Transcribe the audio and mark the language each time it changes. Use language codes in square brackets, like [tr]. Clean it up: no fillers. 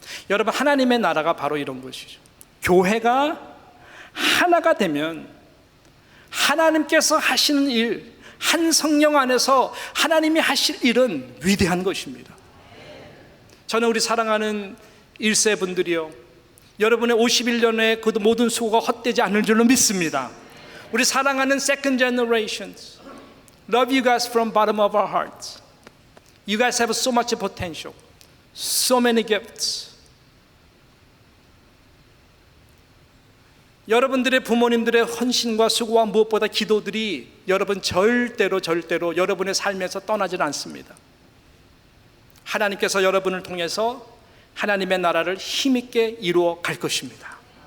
[ko] 여러분, 하나님의 나라가 바로 이런 것이죠. 교회가 하나가 되면 하나님께서 하시는 일, 한 성령 안에서 하나님이 하실 일은 위대한 것입니다. 저는 우리 사랑하는 1세 분들이요, 여러분의 51년의 그 모든 수고가 헛되지 않을 줄로 믿습니다. 우리 사랑하는 [en] second generations, Love you guys from bottom of our hearts. You guys have so much potential, so many gifts. [ko] 여러분들의 부모님들의 헌신과 수고와 무엇보다 기도들이 여러분 절대로 여러분의 삶에서 떠나질 않습니다. 하나님께서 여러분을 통해서 하나님의 나라를 힘있게 이루어 갈 것입니다.